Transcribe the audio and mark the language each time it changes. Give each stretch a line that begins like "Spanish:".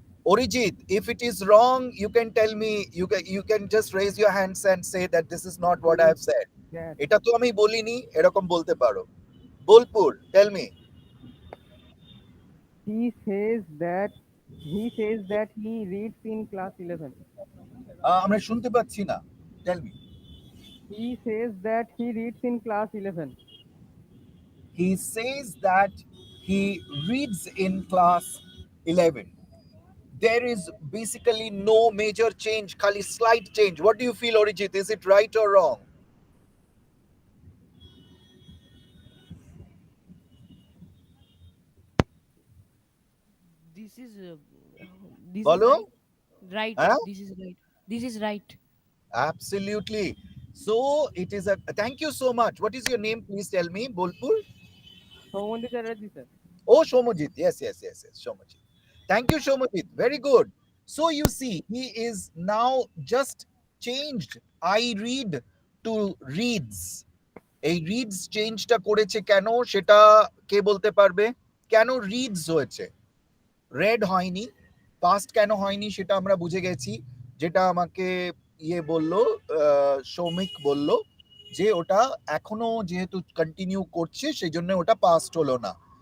English: Orijit, if it is wrong, you can tell me. You can just raise your hands and say that this is not what I He have said. that
Bangla: এটা তো আমি বলিনি, এরকম বলতে পারো।
English: Bolpur, tell me. he says that he says that he reads in class 11.
Bangla: আমরা শুনতে পাচ্ছি না,
English: tell me. He says that he reads in class 11. He says that he reads in class 11. There is basically no major change, khali slight change. What do you feel, Orijit? Is it right or wrong? This is this is
Bangla: Bolo?
English: right. Right. Huh? This is right. This is right. Absolutely. So it is a. Thank you so much. What is your name? Please tell me. Bolpur? Someone Chatterjee, sir. Oh, Shomojit. Yes, yes, yes, yes. Shomojit. Thank you, Shomojit. Very good. So you see, he is now just changed. I read to reads.
Bangla: এই reads চেঞ্জটা করেছে কেন সেটা কে বলতে পারবে? কেন reads হয়েছে, red হয়নি? পাস্ট কেন হয়নি সেটা আমরা বুঝে গেছি, যেটা আমাকে ইয়ে বললো, সৌমিক বলল যে ওটা এখনো যেহেতু কন্টিনিউ করছে সেই জন্য ওটা পাস্ট হলো না।